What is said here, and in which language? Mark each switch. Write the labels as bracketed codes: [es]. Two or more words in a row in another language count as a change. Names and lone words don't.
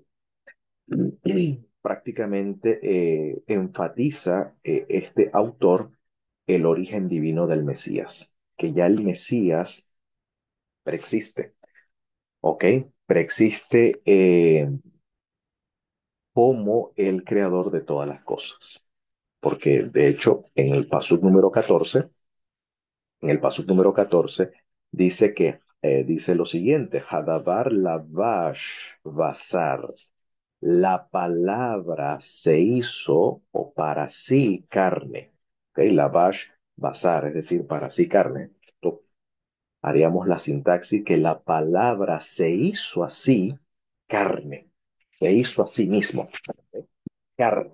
[es] Prácticamente enfatiza este autor el origen divino del Mesías, que ya el Mesías preexiste, ¿ok? Preexiste como el creador de todas las cosas. Porque de hecho, en el pasuk número 14 dice que, dice lo siguiente, [he] הדבר לבש בשר. [es] La palabra se hizo o para sí carne. ¿Ok? [he] לבש בשר, [es] es decir, para sí carne. Esto haríamos la sintaxis que la palabra se hizo así carne. Se hizo a sí mismo. ¿Ok? Carne.